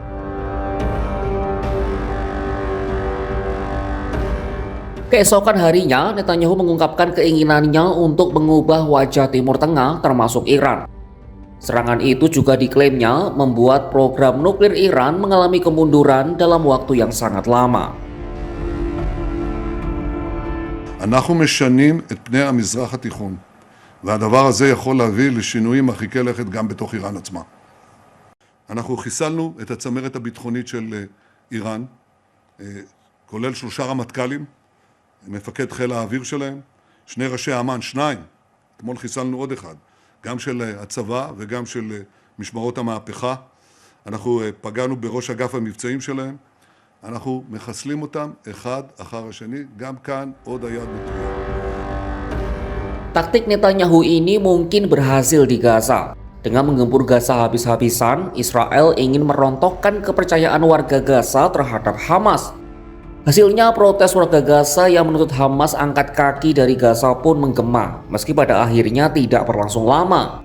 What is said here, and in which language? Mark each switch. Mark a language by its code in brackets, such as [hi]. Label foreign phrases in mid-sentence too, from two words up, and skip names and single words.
[id] Keesokan harinya, Netanyahu mengungkapkan keinginannya untuk mengubah wajah Timur Tengah termasuk Iran. Serangan itu juga diklaimnya membuat program nuklir Iran mengalami kemunduran dalam waktu yang sangat lama. [he] אנחנו משנים את פני המזרח התיכון, והדבר הזה יכול להביא לשינויים מרחיקי לכת גם בתוך איראן עצמה. אנחנו חיסלנו את הצמרת הביטחונית של איראן, כולל 3 רמטכ"לים, מפקד חיל האוויר שלהם, 2 ראשי אמ"ן, 2, אתמול חיסלנו עוד אחד, גם של הצבא וגם של משמרות המהפכה. אנחנו פגענו בראש אגף המבצעים שלהם, אנחנו מחסלים אותם אחד אחר השני, גם כאן עוד היד נטויה. [id] Taktik Netanyahu ini mungkin berhasil di Gaza. Dengan menggempur Gaza habis-habisan, Israel ingin merontokkan kepercayaan warga Gaza terhadap Hamas. Hasilnya protes warga Gaza yang menuntut Hamas angkat kaki dari Gaza pun menggema, meski pada akhirnya tidak berlangsung lama.